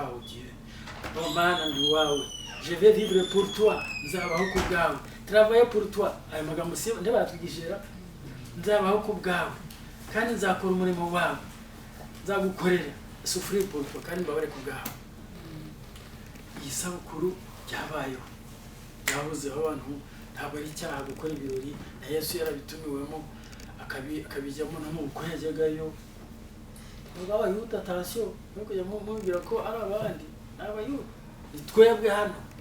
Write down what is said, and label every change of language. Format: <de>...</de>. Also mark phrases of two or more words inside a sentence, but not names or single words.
<fr>oh Dieu</fr> <rw>oh Mana ndi uwawe</rw> <fr>je vais vivre pour toi</fr> <rw>nzabaho ku bwawe</rw> <fr>travailler pour</fr> <rw>toi ayo magambo si ntibatwigishira nzabaho ku bwawe kandi nzakora umurimo wawe nzagukorera</rw> <fr>souffrir pour toi</fr> <rw>kandi mbabare ku bwawe iyi sabukuru byabayeho yahuzeho abantu ntabwo ari icyaha gukora ibirori na Yesu yarabitumiwemo akabijyamo no mu bukwe yajyagayo ubwo abayuda atasiyo no kujya mubwira ko ari abandi abayuda ni twebwe hano</rw>